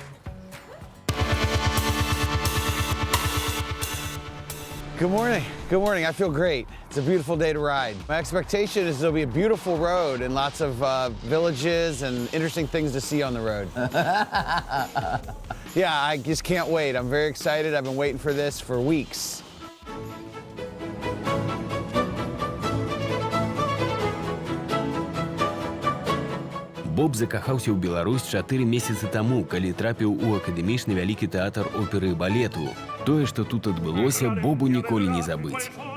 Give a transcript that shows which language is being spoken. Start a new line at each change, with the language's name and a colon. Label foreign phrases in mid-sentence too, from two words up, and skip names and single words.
English: Good morning. Good morning. I feel great. It's a beautiful day to ride. My expectation is there'll be a beautiful road and lots of villages and interesting things to see on the road. Yeah, I just can't wait. I'm very excited. I've been waiting for this for weeks.
Belarusian: Боб закахаўся ў Беларусь 4 месяцы таму, калі трапіў у акадэмічны вялікі тэатр оперы і балету. Тое, што тут адбылося, Бобу ніколі не забыць.